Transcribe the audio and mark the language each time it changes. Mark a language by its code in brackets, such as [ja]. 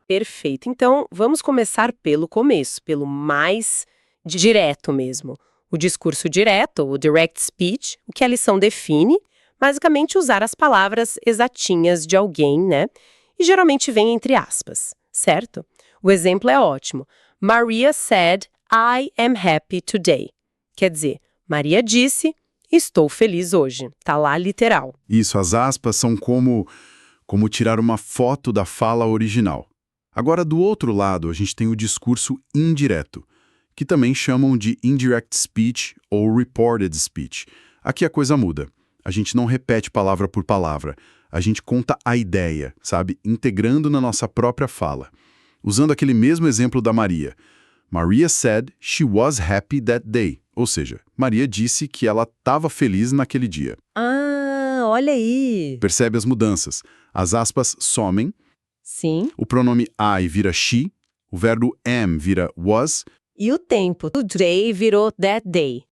[pt] Perfeito. Então, vamos começar pelo começo, pelo mais direto mesmo. O discurso direto, o direct speech, o que a lição define, basicamente usar as palavras exatinhas de alguém, né? E geralmente vem entre aspas, certo? O exemplo é ótimo. [en] Maria said, I am happy today. [pt] Quer dizer, Maria disse, estou feliz hoje. Tá lá literal. Isso, as aspas são como tirar uma foto da fala original. Agora, do outro lado, a gente tem o discurso indireto, que também chamam de indirect speech ou reported speech. Aqui a coisa muda. A gente não repete palavra por palavra. A gente conta a ideia, sabe? Integrando na nossa própria fala. Usando aquele mesmo exemplo da Maria. [en] Maria said she was happy that day. [pt] Ou seja, Maria disse que ela estava feliz naquele dia. Ah, olha aí. Percebe as mudanças. As aspas somem, Sim. o pronome I vira she, o verbo am vira was. E o tempo. Today virou that day.